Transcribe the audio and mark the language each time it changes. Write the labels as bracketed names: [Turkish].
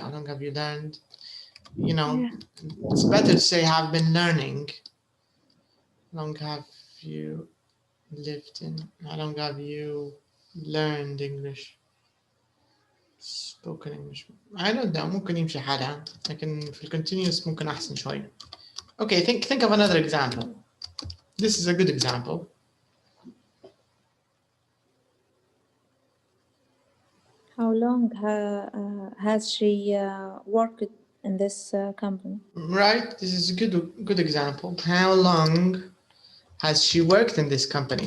[English] How long have you learned? You know, it's better to say have been learning. How long have you lived in? How long have you learned English? Spoken English. I don't know. [Arabic] ممكن يمشي حالها. لكن في continuous ممكن أحسن شوية. [English] Okay, think of another example. This is a good example. How long has she worked in this company? Right, this is a good example. How long has she worked in this company?